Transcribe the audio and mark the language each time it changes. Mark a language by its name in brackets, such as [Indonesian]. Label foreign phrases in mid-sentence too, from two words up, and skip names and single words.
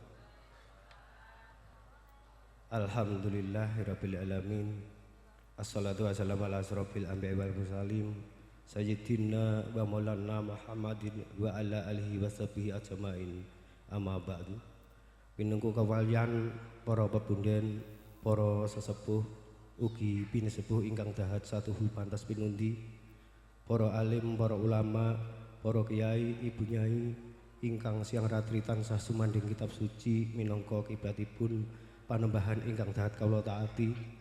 [Arabic] الحمد لله رب العالمين. والصلاة والسلام على أشرف الأنبياء والمرسلين سيدنا ومولانا محمد وعلى آله وصحبه أجمعين. أما بعد. [Javanese] Pinungku kawalian para pepundhen, para sesepuh ugi pinesepuh ingkang dahat satuhu pantas pinundi, para alim, para ulama, para kiai, ibu nyai ingkang siang ratri tansah sumandhing kitab suci minangka kibatipun panembahan ingkang dahat kawula taati.